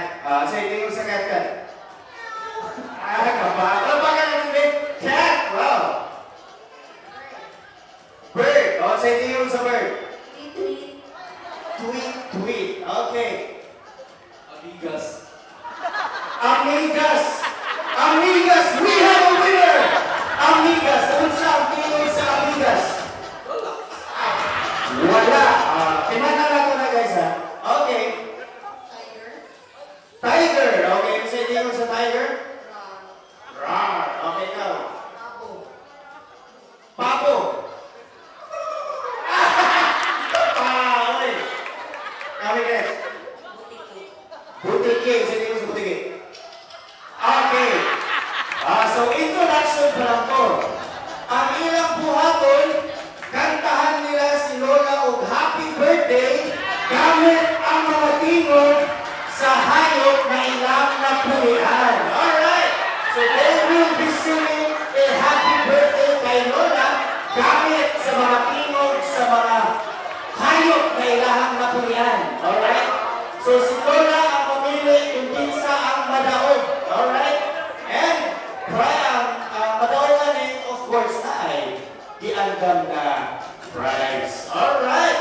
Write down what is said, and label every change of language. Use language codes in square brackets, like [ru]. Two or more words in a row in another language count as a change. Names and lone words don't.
[ceb] Sa tingin sa cat, cat. Kapay. [tl] Ano ba ka naman, babe? Cat. Wow. Bird. [ceb] Sa tingin sa bird. Tweet. Tweet. Okay. Amigas. Amigas! Amigas! [en] We have a winner! [ceb] Amigas! Ano sa tingin sa Amigas? Wala. Pinana na ito na guys ha. Okay. [en] Tiger. Tiger. Okay. [ceb] Ano sa tingin sa tiger? Rar. Okay, ikaw. Papo. Okay. Kami guys. Butiki. Sa tingin sa butiki. Okay. So introduction pa lang to. Ang ilang buhaton, kantahan nila si Lola og [en] happy birthday [ceb] gamit ang mga tingog sa hayop na ilang napulian. [en] Alright. So they will be singing a happy birthday [ceb] kay Lola gamit sa mga tingog sa mga hayop na ilang napulian. [en] Alright. [ceb] So si Lola ang pamili kung kinsa ang madaog. [en] Alright? And madaogan eh, of course, [ceb] na ay diandam na prize. Alright?